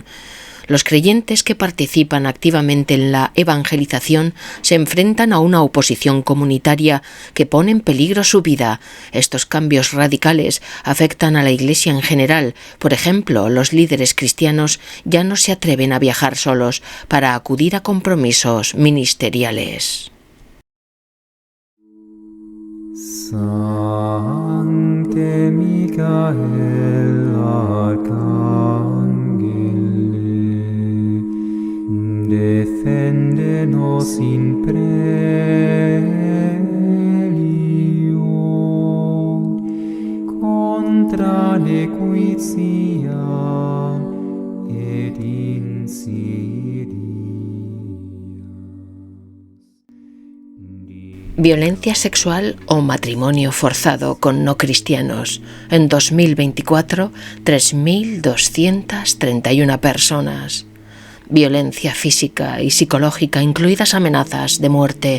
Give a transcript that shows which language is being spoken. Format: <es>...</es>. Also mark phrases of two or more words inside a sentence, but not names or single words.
<es>Los creyentes que participan activamente en la evangelización se enfrentan a una oposición comunitaria que pone en peligro su vida. Estos cambios radicales afectan a la Iglesia en general. Por ejemplo, los líderes cristianos ya no se atreven a viajar solos para acudir a compromisos ministeriales.</es> <la>Sancte Michael defende-nos in prelio contra nequitia et insidias.</la> <es>Violencia sexual o matrimonio forzado con no cristianos. En 2024, 3.231 personas. Violencia física y psicológica, incluidas amenazas de muerte.</es>